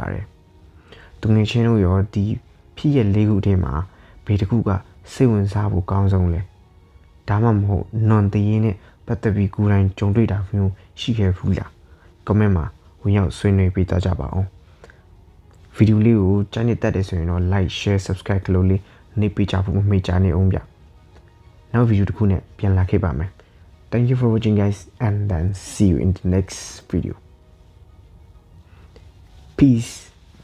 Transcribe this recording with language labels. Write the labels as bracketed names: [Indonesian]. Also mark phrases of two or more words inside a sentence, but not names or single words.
[Burmese] ပါတယ်သူငယ်ချင်းတို့ရောဒီဖြစ်ရလေးခုတည်းမှာဘယ်တစ်ခုကစိတ်ဝင်စားဖို့ကောင်းဆုံးလဲဒါ မှမဟုတ်နွန်တရင်နဲ့ပတ်သက်ပြီးကိုယ်တိုင်ကြုံတွေ့တာမျိုးရှိခဲ့ဘူးလား comment မှာဝင်ရောက်ဆွေးနွေးပေးကြပါအောင်ဗီဒီယိုလေးကိုကြိုက်နေတတ်တယ်ဆိုရင်တော့ [English] like share subscribe [Burmese] လို့လေးနေပေးကြဖို့မမေ့ကြနဲ့အောင်ဗျနောက်ဗီဒီယိုတစ်ခုနဲ့ပြန်လာခဲ့ပါမယ် [English] Thank you for watching guys and then see you in the next video Peace